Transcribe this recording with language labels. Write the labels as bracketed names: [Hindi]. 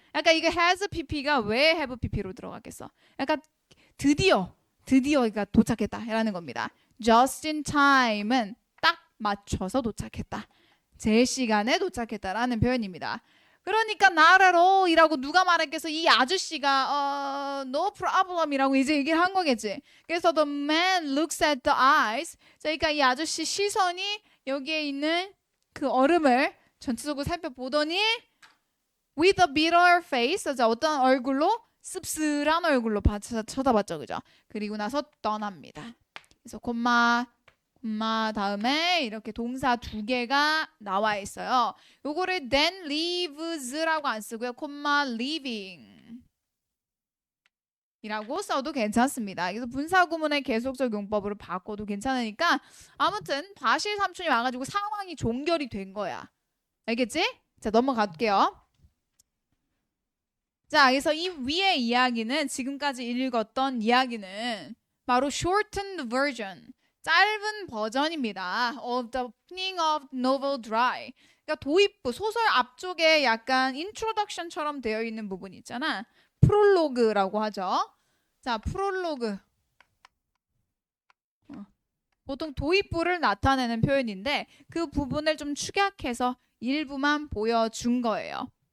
[Korean] 약간 이거 has pp 가 왜 have pp 로 들어갔겠어? 약간 드디어 그러니까 도착했다라는 겁니다. Just in time 은 딱 맞춰서 도착했다. 제 시간에 도착했다라는 표현입니다. 그러니까 나라로이라고 누가 말했겠어? 이 아저씨가 no problem 이라고 이제 얘기를 한 거겠지. [English] 그래서 the man looks at the eyes. [Korean] 그러니까 이 아저씨 시선이 여기에 있는 그 얼음을 전체적으로 살펴보더니 with a bitter face. 어떤 얼굴로? 씁쓸한 얼굴로 쳐다봤죠. 그죠? 그리고 나서 떠납니다. 그래서 콤마 다음에 이렇게 동사 두 개가 나와 있어요. 요거를 then leaves 라고 안 쓰고요. 콤마 leaving 이라고 써도 괜찮습니다. 그래서 분사구문의 계속적 용법으로 바꿔도 괜찮으니까 아무튼 바실 삼촌이 와가지고 상황이 종결이 된 거야. 알겠지? 자, 넘어갈게요. 자, 그래서 이 위의 이야기는 지금까지 읽었던 이야기는 바로 shortened version, 짧은 버전입니다. [English] of the opening of novel dry. [Korean] 그러니까 도입부, 소설 앞쪽에 약간 introduction처럼 되어 있는 부분이 있잖아. 프롤로그라고 하죠. 자, 프롤로그. 보통 도입부를 나타내는 표현인데 그 부분을 좀 축약해서 일부만 보여준 거예요.